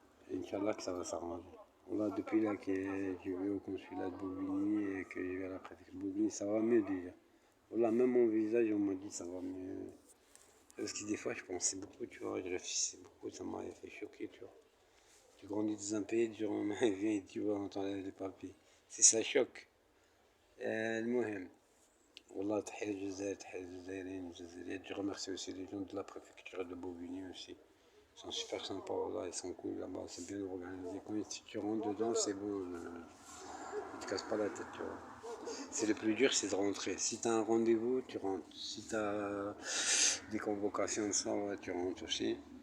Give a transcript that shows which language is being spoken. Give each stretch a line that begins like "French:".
French: Et Inch'Allah que ça va s'arranger. Là, depuis là que je vais au consulat de Bobigny et que je vais à la préfecture de Bobigny, ça va mieux déjà. Là, même mon visage, on m'a dit ça va mieux. Parce que des fois, je pensais beaucoup, tu vois, je réfléchissais beaucoup, ça m'avait fait choquer, tu vois. Tu grandis dans un pays durant ma vie et tu vois, on t'enlève les papiers. C'est ça choque.
Arabic: المهم والله تحية الجزائر تحية الجزائريين والجزائريات.
French: Je remercie aussi les gens de la préfecture de Bobigny aussi. Ils sont super sympas, voilà, ils sont cool là-bas, c'est bien organisé. Quand tu rentres dedans, c'est bon, ils te cassent pas la tête, tu vois. C'est le plus dur, c'est de rentrer. Si tu as un rendez-vous, tu rentres. Si tu as des convocations de ça, ouais, tu rentres aussi.